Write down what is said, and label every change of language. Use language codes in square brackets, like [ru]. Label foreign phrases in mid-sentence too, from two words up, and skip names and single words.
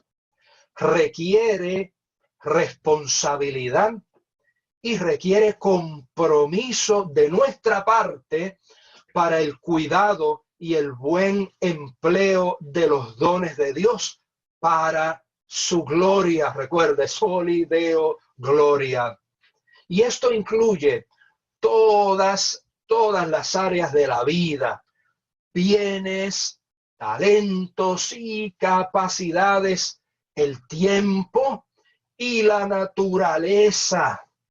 [es] Requiere responsabilidad y requiere compromiso de nuestra parte para el cuidado y el buen empleo de los dones de Dios para su gloria. Recuerde, [la] soli Deo gloria. [es] Y esto incluye todas las áreas de la vida: bienes, talentos y capacidades, el tiempo y la naturaleza.